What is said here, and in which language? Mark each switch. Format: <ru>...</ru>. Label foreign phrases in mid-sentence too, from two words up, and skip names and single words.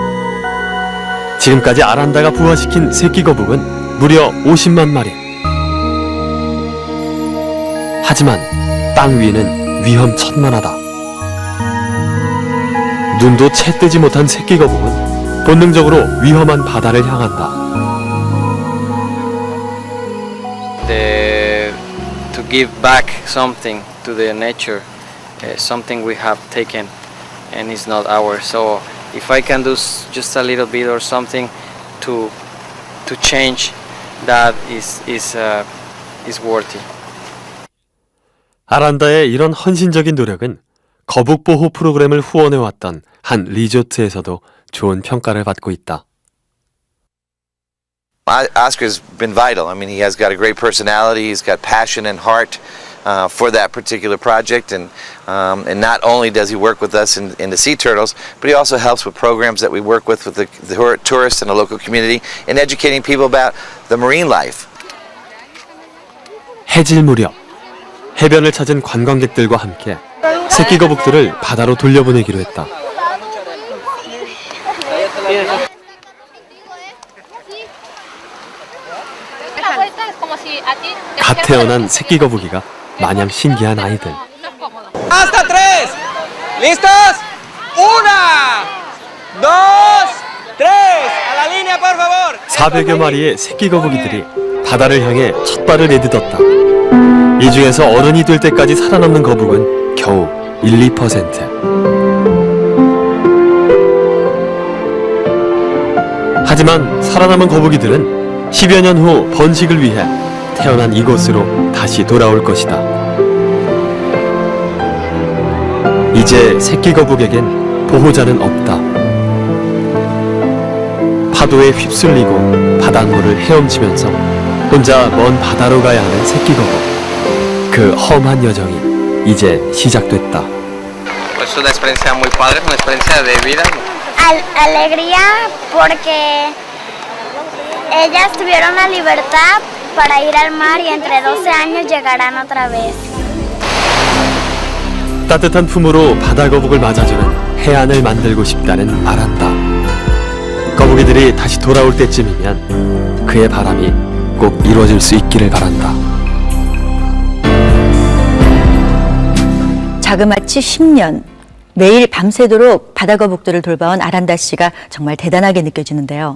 <ko>지금까지 아란다가 부화시킨 새끼 거북은 무려 50만 마리. 하지만 땅 위에는 위험천만하다. 눈도 채 뜨지 못한 새끼 거북은 본능적으로 위험한 바다를 향한다.</ko> <en>To give back something to the nature, something we have taken and it's not ours. So if I can do just a little bit or something to change, that is worthy.</en> <ko>아란다의 이런 헌신적인 노력은 거북 보호 프로그램을 후원해왔던 한 리조트에서도 좋은 평가를 받고 있다.</ko> <en>Oscar's been vital. I mean, he has got a great personality. He's got passion and heart for that particular project, and not only does he work with us in the sea turtles, but he also helps with programs that we work with the tourists and the local community in educating people about the marine life.</en> <ko>해질 무렵 해변을 찾은 관광객들과 함께 새끼 거북들을 바다로 돌려보내기로 했다. 갓 태어난 새끼 거북이가 마냥 신기한 아이들.</ko> <es>Hasta tres. ¿Listos? Una, dos, tres. A la línea, por favor.</es> <ko>400여 마리의 새끼 거북이들이 바다를 향해 첫 발을 내딛었다. 이 중에서 어른이 될 때까지 살아남는 거북은 겨우 1~2%. 하지만 살아남은 거북이들은 10여 년 후 번식을 위해 태어난 이곳으로 다시 돌아올 것이다. 이제 새끼 거북에겐 보호자는 없다. 파도에 휩쓸리고 바닷물을 헤엄치면서 혼자 먼 바다로 가야 하는 새끼 거북. 그 험한 여정이 이제 시작됐다.</ko> <es>Es una experiencia muy padre, una experiencia de vida. Alegría porque ellas tuvieron la libertad para ir al mar y entre 12 años llegarán otra vez.</es> <ko>따뜻한 품으로 바다 거북을 맞아주는 해안을 만들고 싶다는 아란다. 거북이들이 다시 돌아올 때쯤이면 그의 바람이 꼭 이루어질 수 있기를 바란다. 자그마치 10년, 매일 밤새도록 바다 거북들을 돌봐온 아란다 씨가 정말 대단하게 느껴지는데요.</ko>